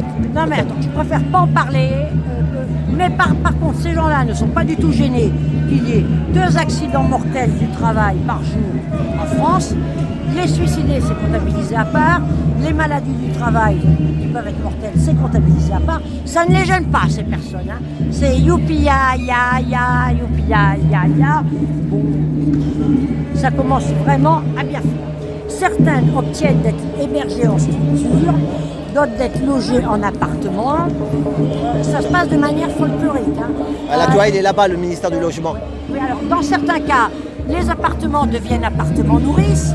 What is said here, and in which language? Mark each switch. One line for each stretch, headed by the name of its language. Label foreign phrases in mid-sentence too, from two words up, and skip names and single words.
French: Non mais attends, je préfère pas en parler. Mais par contre, ces gens-là ne sont pas du tout gênés qu'il y ait 2 accidents mortels du travail par jour en France. Les suicidés, c'est comptabilisé à part. Les maladies du travail qui peuvent être mortelles, c'est comptabilisé à part. Ça ne les gêne pas, ces personnes. Hein. C'est youpi ya ya ya, youpi ya ya ya. Bon, ça commence vraiment à bien faire. Certains obtiennent d'être hébergés en structure, d'autres d'être logés en appartement. Ça se passe de manière folklorique. Hein. Ah, là, tu vois, il est là-bas, le ministère du Logement. Oui, alors, dans certains cas, les appartements deviennent appartements nourrices.